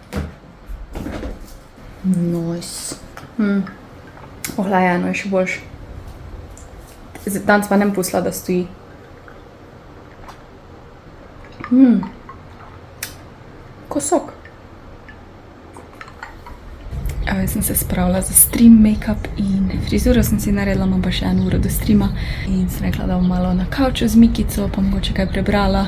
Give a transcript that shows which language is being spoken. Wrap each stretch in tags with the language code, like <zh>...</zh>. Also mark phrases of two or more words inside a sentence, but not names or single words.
<sl>Nice. Ohlajeno je še boljš. Danes pa nem pustila, da stoji. Kosok. Jaz sem se spravila za stream, make-up in frizuro sem si naredila, imam pa še 1 uro do streama in sem rekla, da bom malo na kavču z Mikico, pa mogoče kaj prebrala.</sl>